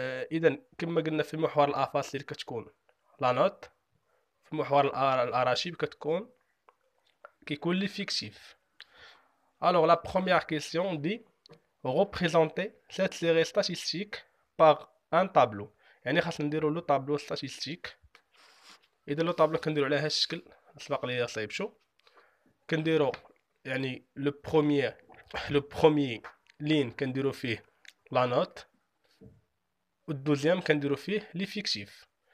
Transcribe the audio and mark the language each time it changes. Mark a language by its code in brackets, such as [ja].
[ar] اذا كما قلنا في محور الافاصيل كتكون لا نوت، في محور الاراشيب كيكون لي فيكتيف. [fr] Alors la première question dit représenter cette série statistique par un tableau. [ar] يعني خاصنا نديرو لو طابلو ستاتيستيك. اذا لو طابلو كنديرو على هذا الشكل، سبق لي صايب شو كنديرو، يعني لو بروميي لين كنديرو فيه لا نوت، والدوزيام كنديرو فيه لي فيكتيف.